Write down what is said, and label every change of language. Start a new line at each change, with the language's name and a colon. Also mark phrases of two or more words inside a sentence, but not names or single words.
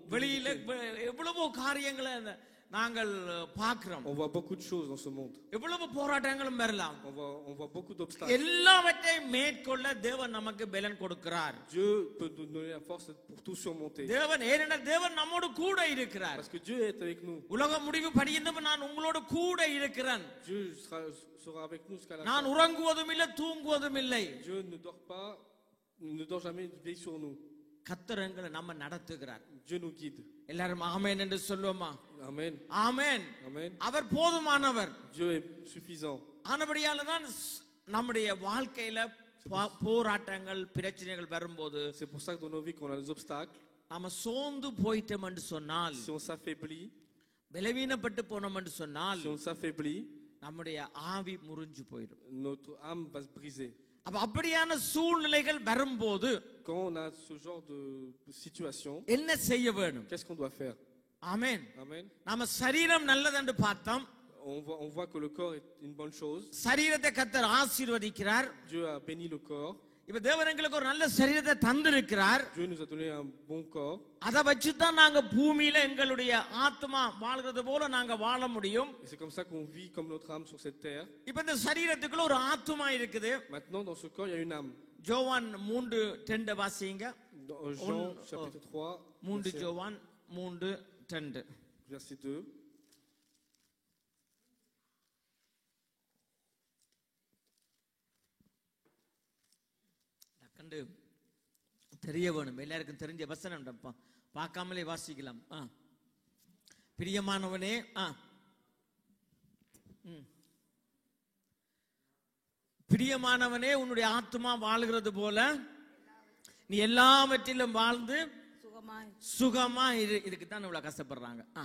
Tamil: வெளியில எவ்வளவோ காரியங்களை நாங்கள் பார்க்கிறோம்.
French: On voit beaucoup de choses dans ce monde.
Tamil: எவ்வளவு போராட்டங்களும் வரலாம்.
French: On voit beaucoup d'obstacles.
Tamil: எல்லாவற்றையும் மேற்கொள்ள தேவன் நமக்கு பலன் கொடுக்கிறார்.
French: Dieu peut nous donner la force pour tout surmonter.
Tamil: தேவன் ஏனென்றால் தேவன் நம்மோடு கூட இருக்கிறார்.
French: Parce que Dieu est avec nous.
Tamil: உலக முடிவு படியும்போது நான் உங்களோடு கூட இருக்கிறேன்.
French: Dieu sera avec nous jusqu'à la fin.
Tamil: நான் உறங்குவதும் இல்லை தூங்குவதும் இல்லை.
French: Dieu ne dort pas, ne dort jamais, il veille sur nous.
Tamil: கர்த்தர் எங்களை நம்ம நடத்துகிறார்.
French: Dieu nous guide.
Tamil: எல்லாரும் ஆமென் என்று சொல்லுவோமா?
French: Amen.
Tamil: ஆமென்.
French: Amen.
Tamil: அவர் போதுமானவர்.
French: Dieu est suffisant.
Tamil: ஆனபடியால தான் நம்முடைய வாழ்க்கையில போராட்டங்கள் பிரச்சனைகள் வரும்போது,
French: C'est pour ça que dans nos vies quand on a des obstacles,
Tamil: நாம சோர்ந்து போயிட்டோம் என்று சொன்னால்,
French: si on s'affaiblit,
Tamil: பலவீனப்பட்டு போனோம் என்று சொன்னால்,
French: si on s'affaiblit,
Tamil: நம்முடைய ஆவி முறிஞ்சு போயிடும்.
French: notre âme va se briser.
Tamil: அப்ப அப்படியான சூழ்நிலைகள் வரும்போது
French: Quand on a ce genre de situation,
Tamil: என்ன செய்ய வேண்டும்?
French: qu'est-ce qu'on doit faire?
Tamil: ஆமென்.
French: Amen.
Tamil: நாம சரீரம் நல்லதென்று பார்த்தோம்.
French: On voit que le corps est une bonne chose.
Tamil: சரீரத்தை கர்த்தர் ஆசீர்வதிக்கிறார்.
French: Dieu a béni le corps.
Tamil: இப்ப தேவன் எங்களுக்கு ஒரு நல்ல சரீரத்தை தந்திருக்கிறார்.
French: Dieu nous a donné un bon corps.
Tamil: அதை வச்சு தான் நாங்க பூமியில எங்களுடைய ஆத்மா வாழ்கிறது போல நாங்க வாழ முடியும்.
French: Et c'est comme ça qu'on vit comme notre âme sur cette terre.
Tamil: இப்ப இந்த சரீரத்துக்குள்ள ஒரு ஆத்மா இருக்குது.
French: Maintenant, dans ce corps, il y a une âme.
Tamil: ஜோவான் 3:2 வாசிங்க.
French: Dans Jean chapitre 3,
Tamil: 3 ஜோவான் 3:2.
French: verset 2.
Tamil: கண்டு தெரிய வேணும். எல்லாருக்கும் தெரிஞ்ச வசனம் பார்க்காமலே வாசிக்கலாம். பிரியமானவனே, பிரியமானவனே, உன்னுடைய ஆத்மா வாழ்கிறது போல நீ எல்லாவற்றிலும் வாழ்ந்து சுகமா இதுக்கு தான் இவ்வளவு கஷ்டப்படுறாங்க.